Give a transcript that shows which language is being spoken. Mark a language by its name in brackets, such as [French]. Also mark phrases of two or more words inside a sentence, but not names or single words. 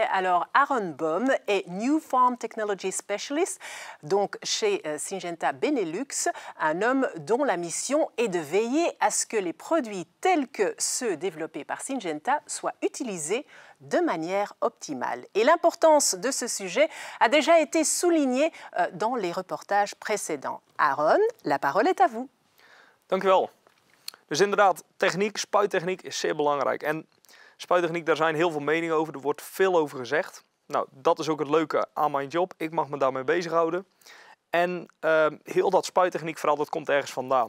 [French] Alors, Aaron Baum est [English] New Farm Technology Specialist, [French] donc chez Syngenta Benelux, un homme dont la mission est de veiller à ce que les produits tels que ceux développés par Syngenta soient utilisés de manière optimale. Et l'importance de ce sujet a déjà été soulignée dans les reportages précédents. Aaron, la parole est à vous. [Dutch] Dank u wel. Dus inderdaad, techniek, spuittechniek is zeer belangrijk. En spuittechniek, daar zijn heel veel meningen over. Er wordt veel over gezegd. Nou, dat is ook het leuke aan mijn job. Ik mag me daarmee bezighouden. En heel dat spuittechniek vooral, dat komt ergens vandaan.